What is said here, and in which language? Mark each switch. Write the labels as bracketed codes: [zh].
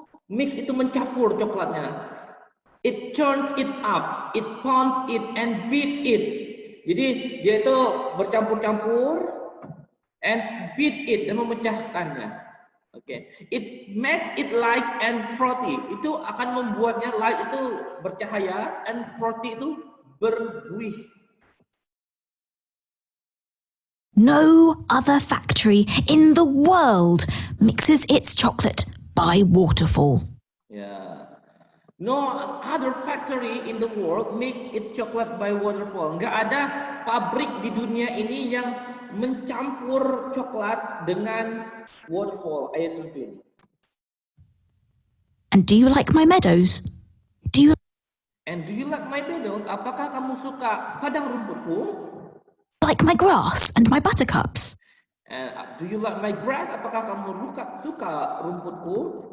[id] Mix itu mencampur coklatnya. [en] It churns it up, it pounds it and beat it. [id] Jadi dia itu bercampur-campur [en] and beat it, [id] dan memecahkannya. Oke. [en] It makes it light and frothy. [id] Itu akan membuatnya light itu bercahaya [en] and frothy [id] itu berbuih. [en] No other factory in the world mixes its chocolate by waterfall. Ya. No other factory in the world makes its chocolate by waterfall. [id] Nggak ada pabrik di dunia ini yang mencampur coklat dengan waterfall, air terjun. [en] And do you like my meadows? Do you And do you like my meadows? [id] Apakah kamu suka padang rumputku? [en] like my grass and my buttercups? And do you like my grass? [id] Apakah kamu suka rumputku?